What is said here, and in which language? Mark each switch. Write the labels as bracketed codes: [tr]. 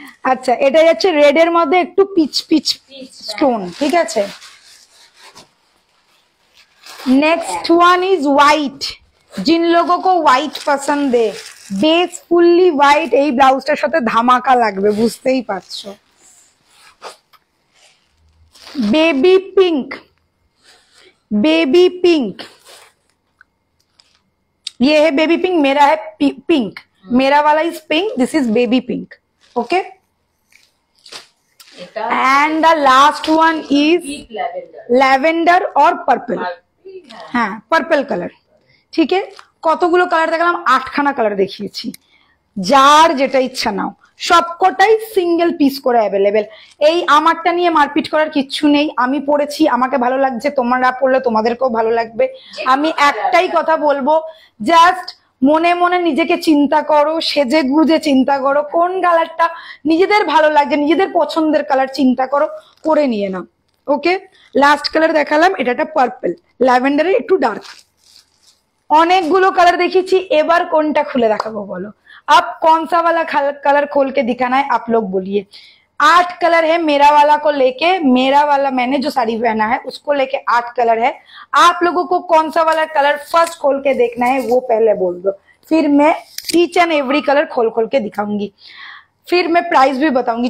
[bn] আচ্ছা এটা যাচ্ছে রেড এর মধ্যে একটু পিচ পিচ স্টোন, ঠিক আছে। [hi] नेक्स्ट वन इज व्हाइट, जिन लोगों को व्हाइट पसंद है, बेस फुल्ली व्हाइट, [bn] এই ব্লাউজটার সাথে ধামাকা লাগবে বুঝতেই পারছো। [hi] बेबी पिंक, बेबी पिंक, ये है बेबी पिंक, मेरा है पिंक, मेरा वाला is pink, [en] this is baby pink, [hi] okay. [en] and the last one is [hi] lavender और पर्पल, हाँ पर्पल कलर, ठीक है। [bn] কতগুলো কালার দেখালাম, 8খানা কালার দেখিয়েছি, যার যেটা ইচ্ছা নাও, সবকটাই সিঙ্গেল পিস করে অ্যাভেলেবেল। এই আমারটা নিয়ে মারপিট করার কিচ্ছু নেই, আমি পড়েছি আমাকে ভালো লাগছে, তোমরা পড়লে তোমাদেরকেও ভালো লাগবে। আমি একটাই কথা বলবো, জাস্ট মনে মনে নিজেকে চিন্তা করো, সেজে গুজে চিন্তা করো কোন কালারটা নিজেদের ভালো লাগছে, নিজেদের পছন্দের কালার চিন্তা করো, করে নিয়ে নাও, ওকে। লাস্ট কালার দেখালাম, এটা একটা পার্পল, ল্যাভেন্ডারের একটু ডার্ক, অনেকগুলো কালার দেখিয়েছি, এবার কোনটা খুলে দেখাবো বলো। [hi] अब कौन सा वाला कलर खोल के दिखाना है आप लोग बोलिए। 8 कलर है मेरा वाला को लेके, मेरा वाला मैंने जो साड़ी पहना है उसको लेके 8 कलर है। आप लोगों को कौन सा वाला कलर फर्स्ट खोल के देखना है वो पहले बोल दो, फिर मैं ईच एंड एवरी कलर खोल खोल के दिखाऊंगी, फिर मैं प्राइस भी बताऊंगी।